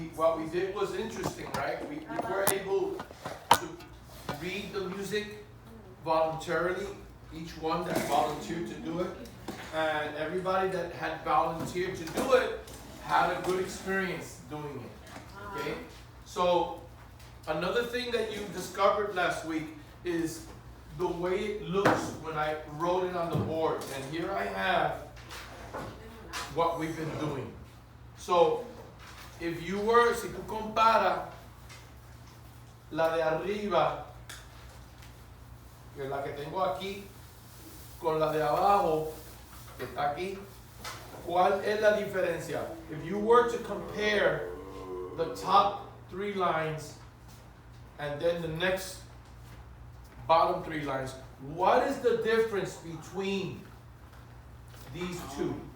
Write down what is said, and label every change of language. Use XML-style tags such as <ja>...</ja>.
<en>what we did was interesting, right? We were able to read the music voluntarily, each one that volunteered to do it, and everybody that had volunteered to do it had a good experience doing it. Okay? So another thing that you discovered last week is the way it looks when I wrote it on the board. And here I have what we've been doing. So if you were,</en> <es>si tú comparas la de arriba, que es la que tengo aquí, con la de abajo, que está aquí, ¿cuál es la diferencia?</es> <en>If you were to compare the top 3 lines and then the next bottom 3 lines, what is the difference between these two?</en>